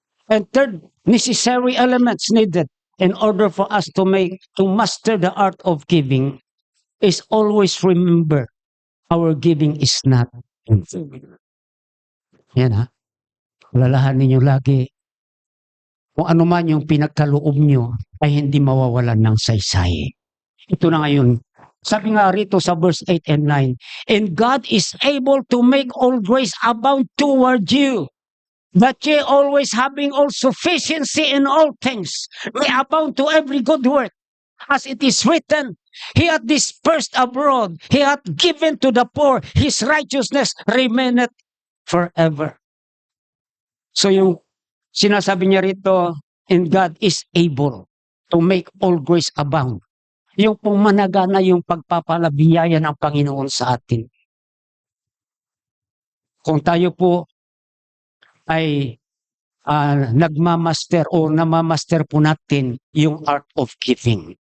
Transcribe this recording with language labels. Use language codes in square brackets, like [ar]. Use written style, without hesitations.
[en] And third, necessary elements needed in order for us to master the art of giving is always remember our giving is not in vain. [tl] Yan ha. Lalahanin nyo lagi kung ano man yung pinagkaloob nyo ay hindi mawawalan ng saysay. Ito na ngayon. Sabi nga rito sa [en] verse 8 and 9, and God is able to make all grace abound toward you, that ye always having all sufficiency in all things may abound to every good work. As it is written, He hath dispersed abroad, He hath given to the poor, His righteousness remaineth forever. [tl] So yung sinasabi niya rito, [en] and God is able to make all grace abound. [tl] Yung pong managana yung pagpapalabiyaya ng Panginoon sa atin. Kung tayo po ay nagmamaster o namamaster po natin yung [en] art of giving.